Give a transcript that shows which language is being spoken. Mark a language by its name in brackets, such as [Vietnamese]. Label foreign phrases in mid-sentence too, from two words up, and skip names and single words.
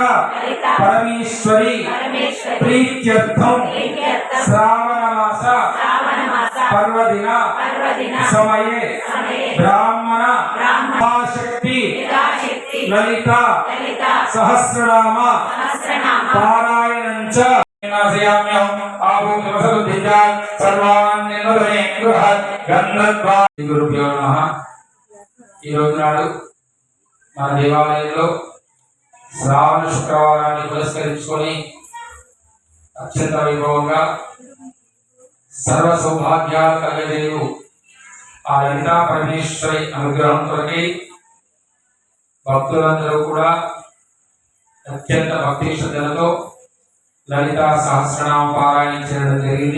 [Sanskrit] परमेश्वरी प्रीत्यर्थं श्रावण मास पर्वदिन समये ब्राह्मण शक्ति ललिता सहस्रनाम पारायणं च గురుభ్యో నమః. [Telugu] ఈ రోజు నాడు మన దేవాలయంలో శ్రావణ శుక్రవారాన్ని పురస్కరించుకొని అత్యంత వైభవంగా సర్వ సౌభాగ్యాలు కలగజేయు ఆ లలితా పరమేశ్వరి అనుగ్రహం కొరకై భక్తులందరూ కూడా అత్యంత భక్తి శ్రద్ధలతో లలితా సహస్రనామ పారాయణం చేయడం జరిగింది.